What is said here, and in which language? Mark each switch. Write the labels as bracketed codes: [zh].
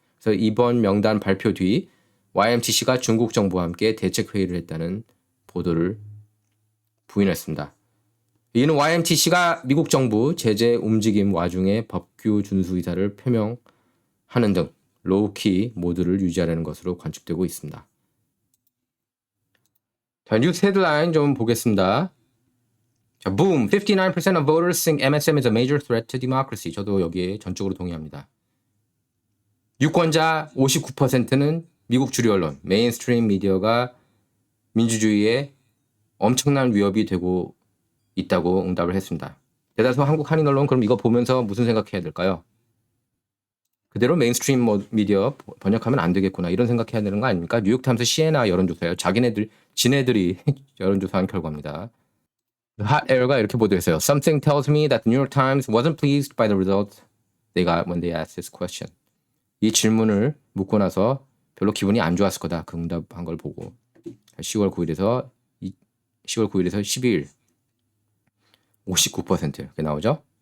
[ko] 그래서 이번 명단 발표 뒤 YMTC가 중국 정부와 함께 대책 회의를 했다는 보도를 부인했습니다. 이는 YMTC가 미국 정부 제재 움직임 와중에 법규 준수 의사를 표명하는 등 로우키 모드를 유지하려는 것으로 관측되고 있습니다. 자, 뉴스 헤드라인 좀 보겠습니다. 자, [en] boom, 59% of voters think MSM is a major threat to democracy. [ko] 저도 여기에 전적으로 동의합니다. 유권자 59%는 미국 주류 언론, 메인스트림 미디어가 민주주의에 엄청난 위협이 되고 있다고 응답을 했습니다. 대다수 한국 한인 언론 그럼 이거 보면서 무슨 생각해야 될까요? 그대로 메인스트림 미디어 번역하면 안 되겠구나 이런 생각해야 되는 거 아닙니까? 뉴욕타임스 시에나 여론조사예요. 지네들이 여론조사한 결과입니다. 핫 에어가 이렇게 보도했어요. [en] Something tells me that the New York Times wasn't pleased by the results they got when they asked this question. [ko] 이 질문을 묻고 나서 별로 기분이 안 좋았을 거다. 그 응답한 걸 보고 10월 9일에서 12일 59% 이렇게 나오죠.